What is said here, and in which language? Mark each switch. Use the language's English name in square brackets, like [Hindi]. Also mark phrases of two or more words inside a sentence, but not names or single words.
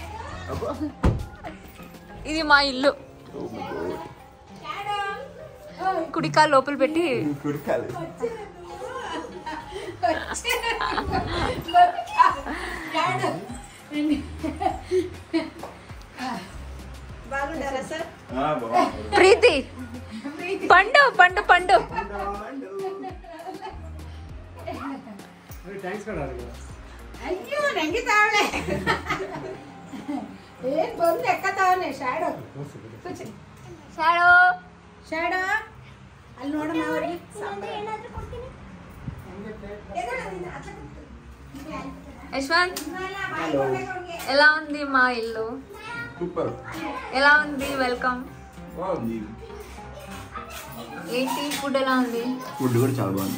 [Telugu] ఇది మా ఇల్లు. కుడికాలు లోపల పెట్టి ప్రీతి పండు పండు పండు [Kannada] ಅಲ್ಲಿ ನೋಡೋಣ ಅವ್ರಿಗೆ [Telugu] యశ్వంత్ ఎలా ఉంది మా ఇల్లు? సూపర్. ఎలా ఉంది? వెల్కమ్. బాగుంది. ఏంటి ఫుడ్ ఎలా ఉంది? ఫుడ్ కూడా చాలా బాగుంది.